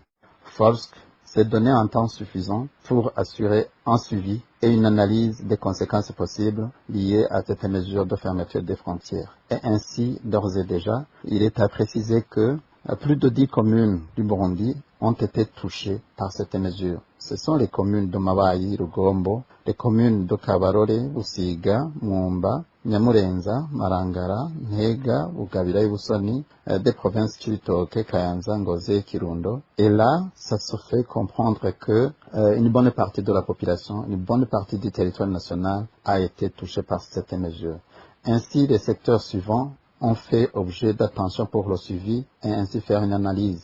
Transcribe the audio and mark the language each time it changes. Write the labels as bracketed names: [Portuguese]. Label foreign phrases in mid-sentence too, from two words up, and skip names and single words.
[French] Force s'est donné un temps suffisant pour assurer un suivi et une analyse des conséquences possibles liées à cette mesure de fermeture des frontières. Et ainsi, d'ores et déjà, il est à préciser que plus de 10 communes du Burundi ont été touchées par cette mesure. Ce sont les communes de Mabayi, Rugombo, les communes de Kabarore, Usiga, Mwumba, Nyamurenza, Marangara, Ntega, Bugabira et Busoni, des provinces Chibitoke, Kayanza, Ngozi et Kirundo. Et là, ça se fait comprendre que une bonne partie de la population, une bonne partie du territoire national a été touchée par cette mesure. Ainsi, les secteurs suivants ont fait objet d'attention pour le suivi et ainsi faire une analyse.